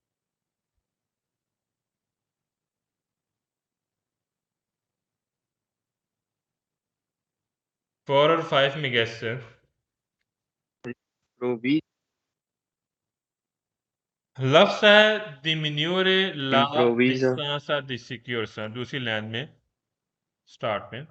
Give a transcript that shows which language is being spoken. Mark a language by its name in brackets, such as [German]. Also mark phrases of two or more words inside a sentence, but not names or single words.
[Hindi] 4 और 5 में गेस्ट है। [Italian] Improvi- [Hindi] लफ्ज है [Italian] diminuire la improvisa, distanza di sicurezza, [Hindi] दूसरी लाइन में स्टार्ट में।